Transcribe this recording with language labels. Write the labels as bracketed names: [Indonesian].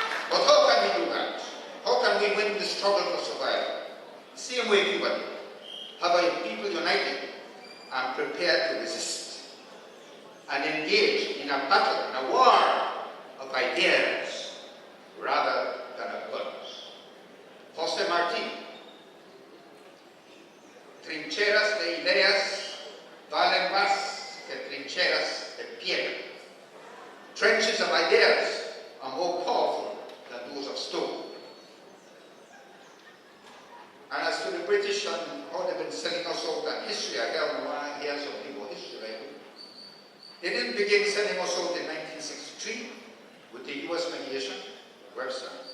[English] But how can we do that? How can we win the struggle for survival? The same way Cuba did. Have our people united and prepared to resist and engage in a battle, in a war of ideas rather than of guns. [Spanish] José Martí, trincheras de ideas valen más que trincheras de piedra. [English] Trenches of ideas are more powerful than those of stone. And as to the British and how they've been selling us out and history, I want to hear something about history, right? They didn't begin selling us out in 1963 with the US mediation, Webster.